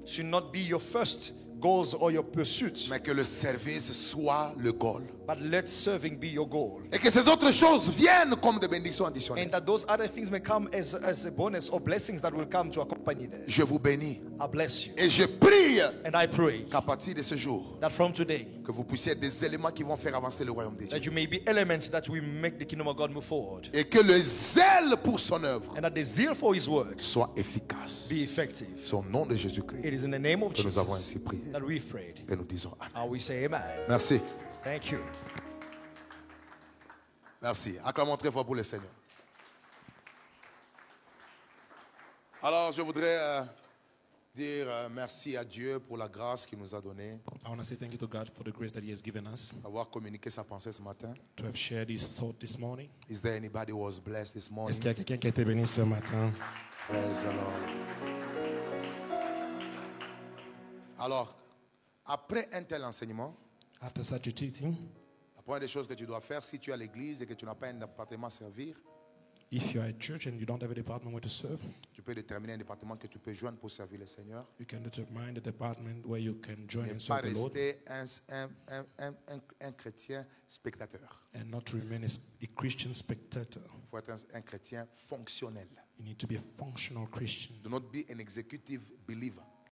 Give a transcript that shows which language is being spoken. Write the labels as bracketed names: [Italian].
[English] should not be your first goals or your pursuits, [French] mais que le service soit le goal. [English] but let serving be your goal. [French] Et que ces autres choses viennent comme des bénédictions additionnelles. [English] And that those other things may come as a bonus or blessings that will come to accompany them. [French] Je vous bénis [English] I bless you. [French] et je prie [English] And I pray [French] qu'à partir de ce jour, [English] that from today, [French] que vous puissiez être des éléments qui vont faire avancer le royaume de Dieu. [English] that you may be elements that will make the kingdom of God move forward. [French] Et que le zèle pour son œuvre [English] And that the zeal for his work [French] soit efficace. [English] be effective. [French] Au nom de Jésus-Christ, [English] It is in the name of [French] que nous avons [English] Jesus [French] ainsi prié. [English] that we've prayed. [French] Et nous disons Amen. [English] And we say amen. [French] Merci. [English] Thank you. [French] Merci. Acclamons très fort pour le Seigneur. Alors, je voudrais dire merci à Dieu pour la grâce qu'il nous a donnée [English] I want to say thank you to God for the grace that He has given us [French] d'avoir communiqué sa pensée ce matin. [English] to have shared His thought this morning. Is there anybody who was blessed this morning? [French] Est-ce qu'il y a quelqu'un qui a été béni ce matin? [English] Praise the Lord. [French] Alors, après un tel enseignement, [English] After such a teaching, [French] la première des choses que tu dois faire, si tu es à l'église et que tu n'as pas un département à servir, [English] if you are at church and you don't have a department where to serve, [French] tu peux déterminer un département que tu peux joindre pour servir le Seigneur. [English] you can determine the department where you can join [French] Ne [English] and [French] pas [English] serve the Lord, [French] rester un chrétien spectateur. [English] and not to remain a Christian spectator. [French] Il faut être un chrétien fonctionnel. [English] You need to be a functional Christian. Do not be an executive believer.